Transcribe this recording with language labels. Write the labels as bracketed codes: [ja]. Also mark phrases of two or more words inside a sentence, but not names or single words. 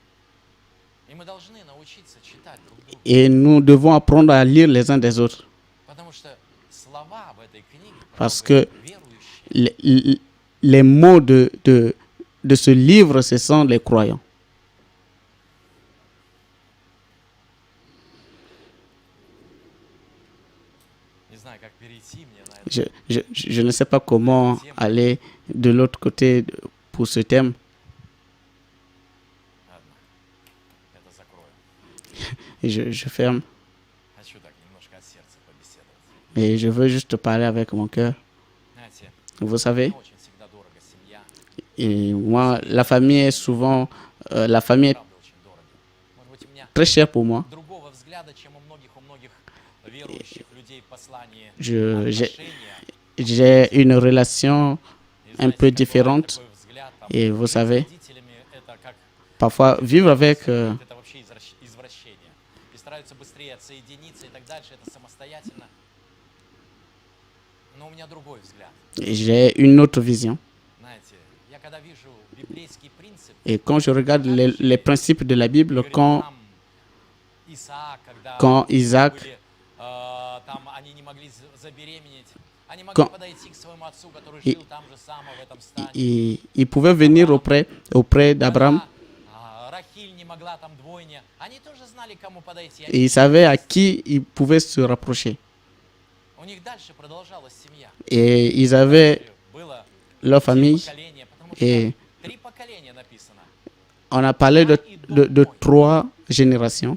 [ru] И мы должны научиться читать друг друга. [fr] Et nous devons apprendre à lire les uns des autres. [ru] Потому что слова в этой книге [fr] Parce [ru] правда, [fr] que [ru] верующие. [fr] les mots de ce livre, ce sont les croyants. [ru] Не знаю, как перейти мне на это. [fr] Je ne sais pas comment aller de l'autre côté pour ce thème. [ru] Ладно, это закрою. [fr] Et je ferme. [ru] Хочу так немножко от сердца побеседовать. [fr] Et je veux juste parler avec mon cœur. [ru] Знаете, [fr] Vous savez, [ru] мне очень всегда дорого семья. [fr] et moi, la famille est souvent, la famille est [ru] Правда, очень дорого. Может быть, у меня [fr] très chère pour moi. [ru] другого взгляда, чем у многих верующих людей послание [fr] Je- j'ai- [ru] отношения. [fr] J'ai une relation [ru] И [fr] un [ru] знаете, [fr] peu [ru] бывает [fr] différente. [ru] такой взгляд, там, [fr] Et vous [ru] жить с [fr] savez, [ru] родителями это как [fr] parfois vivre avec, [ru] это вообще извращение. И стараются быстрее отсоединиться и так дальше, это самостоятельно. Но у меня другой взгляд. [fr] j'ai une autre vision. [ru] Знаете, я когда вижу библейский принцип, [fr] Et quand je regarde les principes de la Bible, [ru] говорит, [fr] quand, [ru] там Исаак, когда [fr] quand Isaac, [ru] были, там они не могли забеременеть, [fr] quand il pouvait venir auprès d'Abraham et il savait à qui il pouvait se rapprocher. Et ils avaient leur famille et on a parlé de 3 générations.